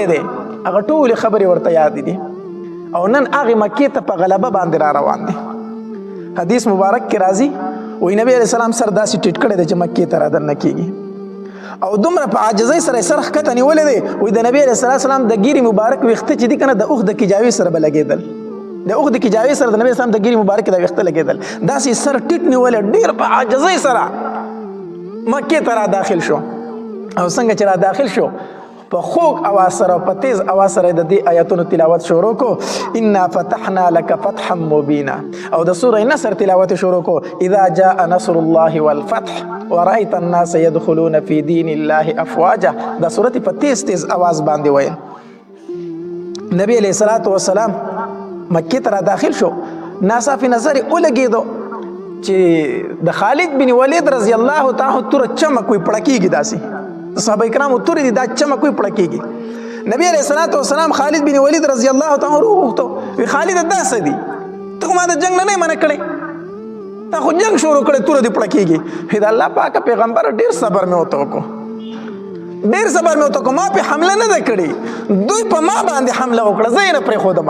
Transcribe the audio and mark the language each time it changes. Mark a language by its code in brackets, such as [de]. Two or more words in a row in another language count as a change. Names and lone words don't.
[ps] دی هغه ټولې خبرې ورته یاد دي او نن هغې مکې ته په غلبه باندې را روان دی حدیث مبارک کې راځي وی نبی [ar] علیہ السلام [ps] سر داسې ټیټ کړی دی چې مکې ته را دننه کېږي او دومره په عاجزۍ سره یې سر ښکته نیولی دی وی د نبی علیہ السلام د ګیرې مبارک ویښته چې دي که نه د اوښ د کجاوې سره به لګېدل د اوښ د کجاوې سره د نبی اسلام د ګیرې مبارک د ویښته لګېدل داسې سر ټیټ نیولی ډېر په عاجزۍ سره مکې ته را داخل شو او څنګه چې را داخل شو په خوږ اواز سره په تیز اواز سره د دې آیاتونو تلاوت شروع کو [ar] انا فتحنا لك فتحا مبینا [ps] او د سوره نصر تلاوت شروع کو [ar] اذا جاء نصر الله والفتح ورأيت الناس يدخلون في دين الله افواجا [ps] دا سورت په تیز تیز اواز باندې ویل نبی [ar] علیہ الصلوۃ والسلام [ps] مکې ته را داخل شو ناصافي نظر یې ولګېدو چې د خالد بن ولید [ar] رضی الله تعالی [ps] توره چمک وي پړکېږي داسې صحابه کرامو تورې دي دا چمک وي پړکېږي نبی [ar] علیہ الصلوۃ والسلام [ps] خالد بن ولید [ar] رضی الله تعالی عنه [ps] وغوښتو وی خالد دا څه دي ته خو ما د جنګ نه منع کړی تا خو جنګ شروع کړی توره دې پړکېږي د الله پاک پیغمبر ډېر صبر مې ورته وکړو ډېر صبر مې ورته وکړ، ما پې حمله نه ده کړې، دوی په ما باندې حمله وکړه، زه یې نه پرېښودم.